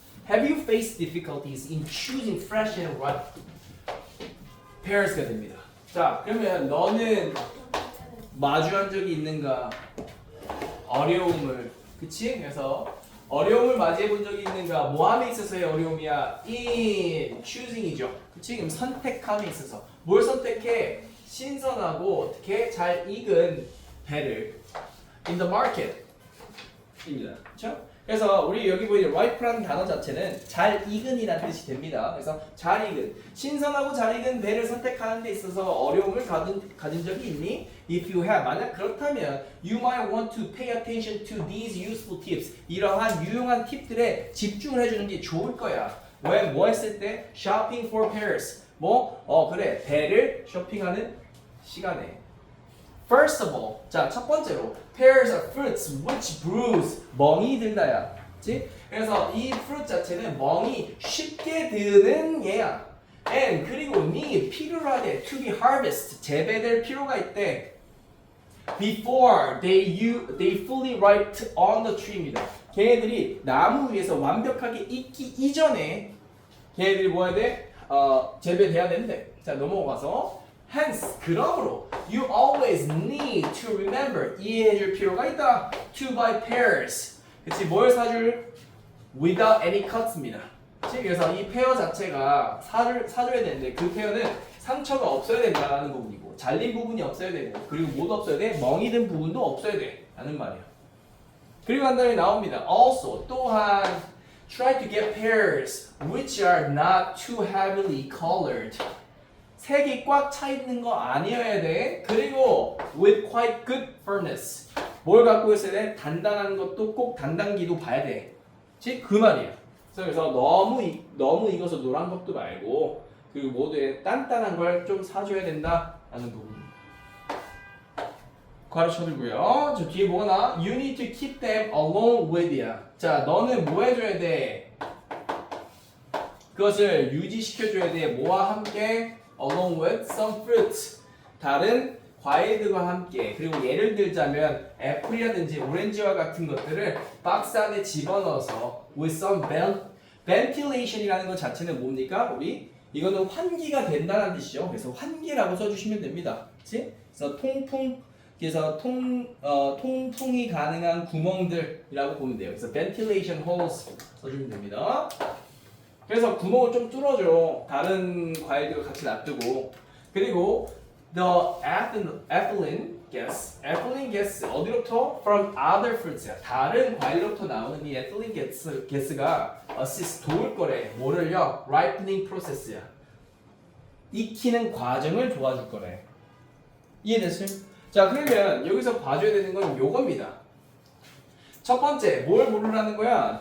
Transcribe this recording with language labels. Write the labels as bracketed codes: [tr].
[en] Have you faced difficulties in choosing fresh and ripe pears가 됩니다. [ko] 자, 그러면 너는 마주한 적이 있는가? 어려움을, 그치? 그래서 어려움을 맞이해 본 적이 있는가? 뭐함에 있어서의 어려움이야? [en] in choosing이죠. [ko] 그치? 그럼 선택함에 있어서 뭘 선택해? 신선하고 어떻게 잘 익은 배를 [en] in the market [ko] 입니다. 그렇죠? 그래서 우리 여기 보이는 ripe라는 단어 자체는 잘 익은이라는 뜻이 됩니다. 그래서 잘 익은, 신선하고 잘 익은 배를 선택하는 데 있어서 어려움을 가진 적이 있니? [en] If you have, [ko] 만약 그렇다면 [en] you might want to pay attention to these useful tips. [ko] 이러한 유용한 팁들에 집중을 해주는 게 좋을 거야. 왜? 뭐 했을 때? [en] Shopping for pears. [ko] 그래. 배를 쇼핑하는 시간에. [en] First of all, [ko] 자, 첫 번째로 [en] pears are fruits which bruise [ko] 멍이 들다야. 그치? 그래서 이 fruit 자체는 멍이 쉽게 드는 얘야. [en] And 그리고 need 필요하대 to be harvested [ko] 재배될 필요가 있대. [en] Before they fully ripe on the tree입니다. [ko] 걔네들이 나무 위에서 완벽하게 익기 이전에 걔네들이 뭐 해야 돼? 재배돼야 된대. [en] 자, 넘어가서 hence 그러므로 you always need to remember [ko] 이해해줄 필요가 있다. [en] to buy pears. 그치? [ko] 뭘 사줄? [en] without any cuts입니다. [ko] 그치? 그래서 이 페어 자체가 사줘야 되는데 그 페어는 상처가 없어야 된다는 부분이고 잘린 부분이 없어야 되고 그리고 뭐도 없어야 돼? 멍이 든 부분도 없어야 돼 라는 말이야. 그리고 한 다음에 나옵니다. [en] also 또한 try to get pears which are not too heavily colored. [ko] 색이 꽉 차 있는 거 아니어야 돼. [en] 그리고 with quite good firmness. [ko] 뭘 갖고 있어야 돼? 단단한 것도 꼭 단단기도 봐야 돼. 그치? 그 말이야. 그래서 너무 익어서 노란 것도 말고 그리고 모두에 단단한 걸 좀 사줘야 된다라는 부분. 가르쳐주고요. 저 뒤에 뭐가 나와? [en] You need to keep them along with you. [ko] 자, 너는 뭐 해줘야 돼? 그것을 유지시켜줘야 돼. 뭐와 함께? [en] Along with some fruits. [ko] 다른 과일들과 함께. 그리고 예를 들자면 애플이라든지 오렌지와 같은 것들을 박스 안에 집어넣어서 [en] with some ventilation [ko] 이라는 것 자체는 뭡니까? 우리 이거는 환기가 된다는 뜻이죠. 그래서 환기라고 써주시면 됩니다. 그렇지? 그래서 통풍이 가능한 구멍들이라고 보면 돼요. 그래서 [en] ventilation holes [ko] 써주면 됩니다. 그래서 구멍을 좀 뚫어줘. 다른 과일들과 같이 놔두고. [en] 그리고 the ethylene gas [ko] 어디로부터? [en] From other fruits. [ko] 다른 과일로부터 나오는 이 ethylene gas가 assist 도울 거래. [en] 뭐를요? ripening process야. [ko] 익히는 과정을 도와줄 거래. 이해됐어요? 자, 그러면 여기서 봐줘야 되는 건 요겁니다. 첫 번째, 뭘 고르라는 거야?